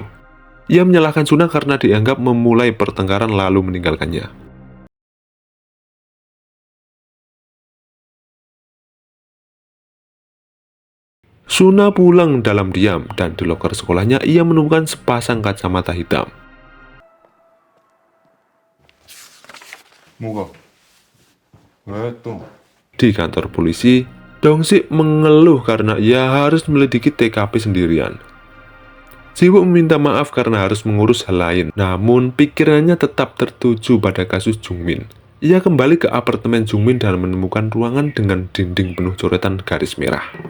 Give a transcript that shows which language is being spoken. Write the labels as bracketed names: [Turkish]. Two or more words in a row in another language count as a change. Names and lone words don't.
[Indonesian] Ia menyalahkan Suna karena dianggap memulai pertengkaran lalu meninggalkannya. Suna pulang dalam diam dan di loker sekolahnya ia menemukan sepasang kacamata hitam. [Korean] 뭐가? 왜 또? [Indonesian] Di kantor polisi, Dong-sik mengeluh karena ia harus menyelidiki TKP sendirian. Jiwoo meminta maaf karena harus mengurus hal lain, namun pikirannya tetap tertuju pada kasus Jungmin. Ia kembali ke apartemen Jungmin dan menemukan ruangan dengan dinding penuh coretan garis merah.